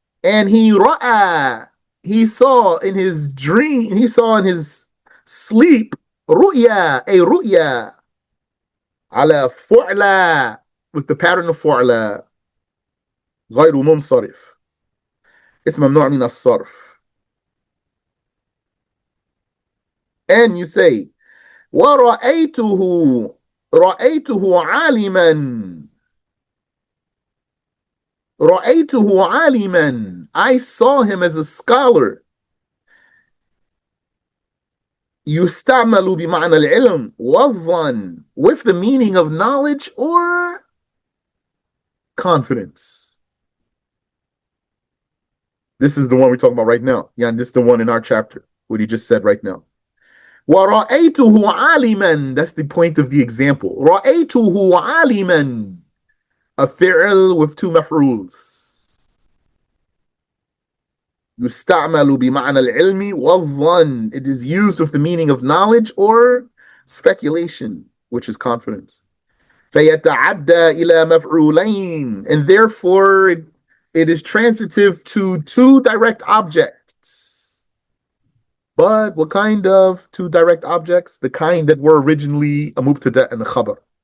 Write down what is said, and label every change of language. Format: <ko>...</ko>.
<en>And he saw in his dream, he saw in his sleep, رؤيا, a رؤيا,</en> <ar>على فعلى,</ar> <en>with the pattern of فعلى,</en> <ar>غير منصرف, اسم ممنوع من الصرف.</ar> <en>And you say,</en> <ar>ورأيته رأيته عالما رأيته عالما.</ar> <en>I saw him as a scholar.</en> <ar>يستعمل بمعنى العلم والظن,</ar> <en>with the meaning of knowledge or confidence. This is the one we're talking about right now. Yeah, and this is the one in our chapter, what he just said right now.</en> <ar>وَرَأَيْتُهُ عَالِمًا.</ar> <en>That's the point of the example.</en> <ar>رَأَيْتُهُ عَالِمًا.</ar> <en>A fi'l with two maf'uls.</en> <ar>يستعمل بمعنى العلم والظن.</ar> <en>It is used with the meaning of knowledge or speculation, which is confidence.</en> <ar>فيتعدى إلى مفعولين.</ar> <en>And therefore it is transitive to two direct objects. But what kind of two direct objects? The kind that were originally a mubtada and a khabar.</en>